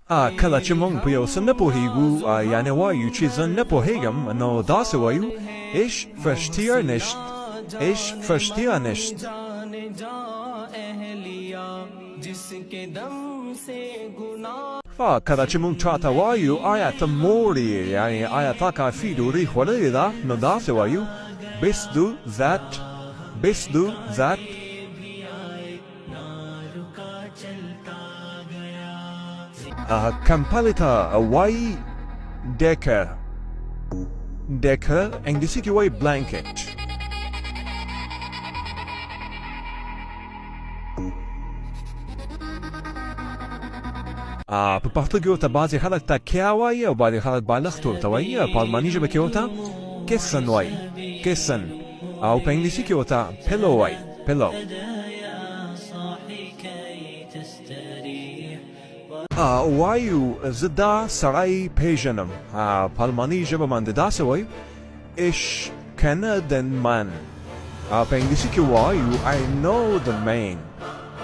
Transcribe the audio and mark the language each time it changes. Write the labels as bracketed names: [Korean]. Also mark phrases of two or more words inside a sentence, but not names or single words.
[Pashto] کله چې مونږ په یو څه نه پوهیږو یعنې وایو چې زه نه پوهیږم نو داسې وایو [German] ich verstehe nicht ich verstehe nicht [Pashto] کله چې مونږ چاته وایو آیا ته موړ یې یعنې آیا تا کافي ډوډۍ خوړلې ده نو داسې وایو [German] bist du satt [Pashto] کمپلې ته وایي ډیکه انګلیسي کې وایي بلانکټ په پښتو کې ورته بعضې خلک تکیه وایي او بعضې خلک بالښت ورته وایي په الماني ژبه کې ورته کسن وایي کسن او په انګلیسي کې ورته پیلو وایي پیلو وایو زه دا سړی پیژنم په الماني ژبه باندې داسې وایو [German] ich kenne den Mann [Pashto] په انګلیسي کې وایو [English] I know the man